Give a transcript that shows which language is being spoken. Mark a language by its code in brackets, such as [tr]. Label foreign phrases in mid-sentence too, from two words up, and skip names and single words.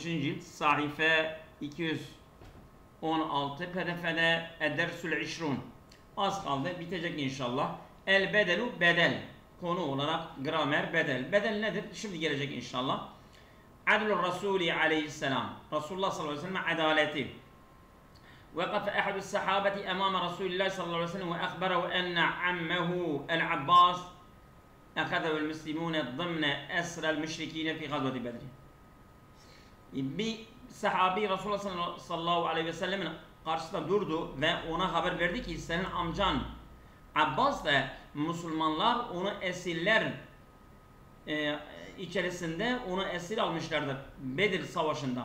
[tr] cilt sayfa 216 pdf'de [ar] الدرس العشرون. [tr] Az kaldı, bitecek inşallah. El-Bedelu bedel. Konu olarak gramer bedel. Bedel nedir? Şimdi gelecek inşallah. [ar] عدل الرسول عليه السلام. [tr] Resulullah [ar] صلى الله عليه وسلم [tr] adaleti. [ar] وقف أحد الصحابة أمام رسول الله صلى الله عليه وسلم وأخبره أن عمه العباس أخذه المسلمون ضمن أسرى المشركين في غزوة بدر. [tr] Bir sahabi Resulullah [ar] صلى الله عليه وسلم [tr] karşısında durdu ve ona haber verdi ki senin amcan Abbas ve Müslümanlar onu esirler içerisinde onu esir almışlardır Bedir Savaşı'nda.